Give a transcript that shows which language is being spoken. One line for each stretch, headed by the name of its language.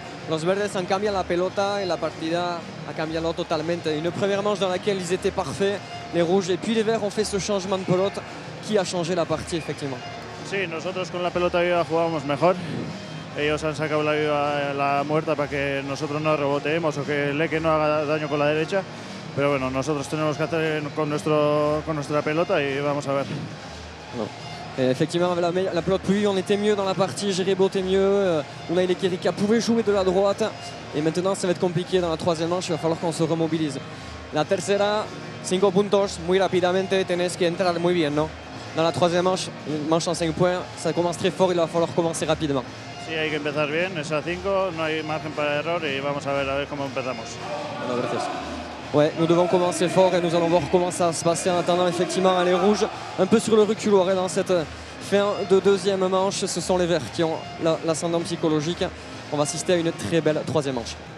Spanish: Los verdes han cambiado la pelota et la partida a cambiado totalmente.
French: Une première manche dans laquelle ils étaient parfaits, les rouges, et puis les verts ont fait ce changement de pelote qui a changé la partie, effectivement.
Spanish: Sí, nosotros con la pelota viva jugábamos mejor. Ellos han sacado la viva la muerta para que nosotros no reboteemos o que Leke no haga daño con la derecha. Pero bueno, nosotros tenemos que hacer con nuestra pelota y vamos a ver.
French: Non. Et effectivement, avec la pelote plus, on était mieux dans la partie, Gerebo était mieux, Unai Lekerika pouvait jouer de la droite. Et maintenant, ça va être compliqué dans la troisième manche, il va falloir qu'on se remobilise.
Spanish: La tercera, 5 puntos, muy rápidamente, tenés que entrar muy bien, ¿no?
French: Dans la troisième manche, une manche en 5 points, ça commence très fort, il va falloir commencer rapidement.
Spanish: Sí, hay que empezar bien, es a 5, no hay margen para error y vamos a ver cómo empezamos.
French: Alors, gracias. Ouais, nous devons commencer fort et nous allons voir comment ça va se passer en attendant effectivement les rouges un peu sur le reculoir. Et dans cette fin de deuxième manche, ce sont les verts qui ont l'ascendant psychologique. On va assister à une très belle troisième manche.